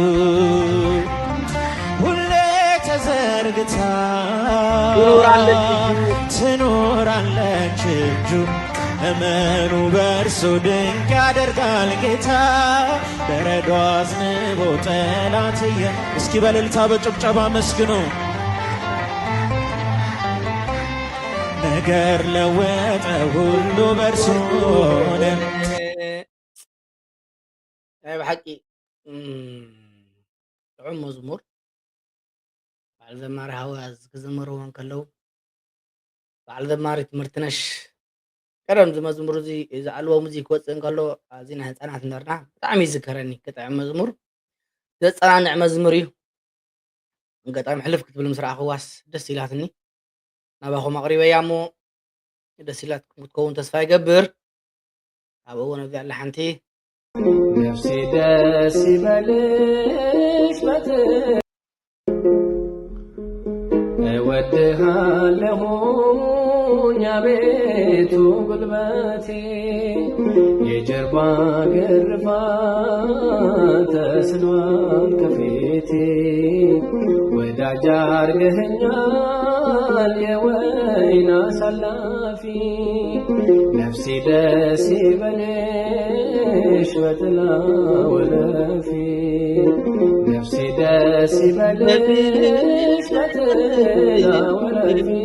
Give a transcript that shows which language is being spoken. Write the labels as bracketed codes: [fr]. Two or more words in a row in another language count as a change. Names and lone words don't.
[am] ተዘርግታ ትኖራለች እጁ እመኑ በእርሱ ድንቅ ያደርጋል ጌታ በረዶ አዝንቦ ጠላትየ እስኪ በእልልታ በጭብጨባ መስግኑ ነገር ለወጠ ሁሉ በእርሱ ሆነ [ti] ብሓቂ ጥዑም መዝሙር በዓል ዘማሪ ሃዋዝ ክዘመርዎን ከለዉ በዓል ዘማሪ ትምህርትነሽ ቀደም ዝመዝሙር እዚ ዝኣልቦም እዚ ክወፅእ እንከሎ ኣብዚ ናይ ህፃናት ነርና ብጣዕሚ ይዝከረኒ ገጣሚ መዝሙር ዘፀናንዕ መዝሙር እዩ ገጣሚ ሕልፍ ክትብል ምስ ረኣኽዋስ ደስ ኢላትኒ ናባኹም ኣቕሪበያ እሞ ደስ ኢላትኩም ክትከውን ተስፋ ይገብር ኣብ እዋን ኣብዚ ኣላ ሓንቲ [am] ነፍሲ ደስ ይበልሽ እወድሃለሁኝ አቤቱ ጉልበቴ የጀርባ ግርፋት ተስሏል ከፊቴ ወዳጅ አድርገኸኛል የወይን አሳላፊ ነፍሴ ደስ ይበልሽ በጥላው እረፊ ነፍሴ ደስ ይበልሽ በጥላው እረፊ